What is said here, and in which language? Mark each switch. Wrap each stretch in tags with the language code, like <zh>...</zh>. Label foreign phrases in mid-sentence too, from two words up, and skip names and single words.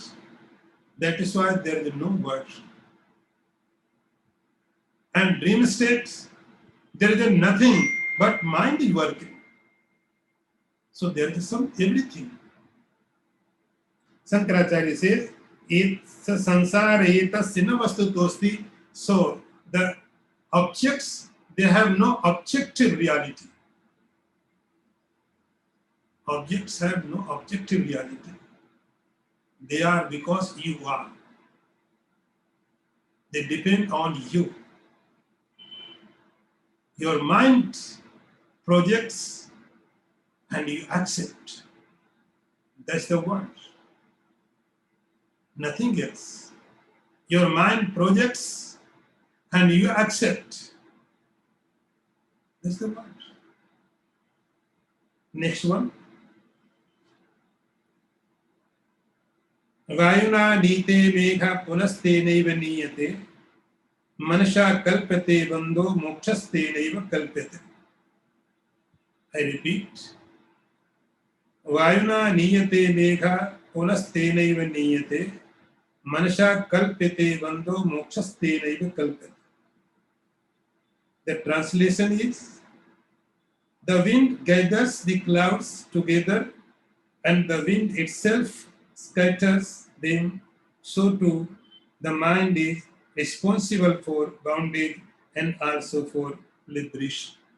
<en>That is why there is no word. And dream states, there is nothing but mind is working. So there is some everything. Shankaracharya says, it's a</en> <sa>संसार एतस्य न वस्तुतोऽस्ति.</sa> <en>So the objects, they have no objective reality. Objects have no objective reality. They are because you are. They depend on you. Your mind projects and you accept. That's the word. Nothing else. Your mind projects and you accept. That's the word. Next one.</en> <sa>वायुना नीयते मेघः पुनस्ते नैव नीयते मनसा कल्प्यते बन्धो मोक्षस्ते नैव कल्प्यते.</sa> <en>I repeat.</en> <sa>वायुना नीयते मेघः पुनस्ते नैव नीयते मनसा कल्प्यते बन्धो मोक्षस्ते नैव कल्प्यते.</sa> <en>The translation is, the wind gathers the clouds together and the wind itself scatters them, so too the mind is responsible for bondage and also for liberation.</en>